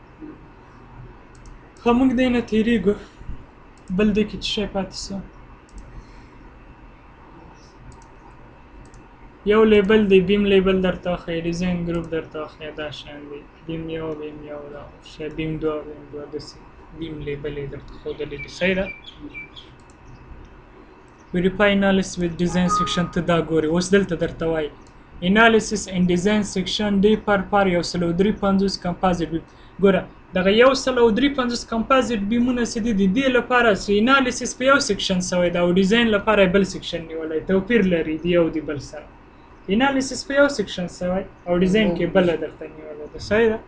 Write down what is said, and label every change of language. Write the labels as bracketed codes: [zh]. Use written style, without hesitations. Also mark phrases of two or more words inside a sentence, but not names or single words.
[ps] ښه موږ دی نه تېرېږو، بل دی کې څه شی پاتې شو؟ یو لیبل دی، بیم لیبل درته وښایي، ډیزاین ګروپ درته وښایي، دا شیان دي بیم یو دا شی بیم دوه داسې بیم لیبل یې درته ښودلی دي صحیح ده. [en] verify analysis with design section [ps] ته دا ګوري. اوس دلته درته وایي [en] analysis and design section [ps] دی پر 153 کمپازیټ بیم. ګوره دغه 153 کمپازیټ بیمونه چې دي د دې لپاره چې انالیسیس په یو سیکشن شوی ده او ډیزاین لپاره بل سیکشن نیولی، توپیر لري د یو د بل سره. انالیسیس په یو سیکشن شوی او ډیزاین کې بله درته نیولی ده صحیح ده.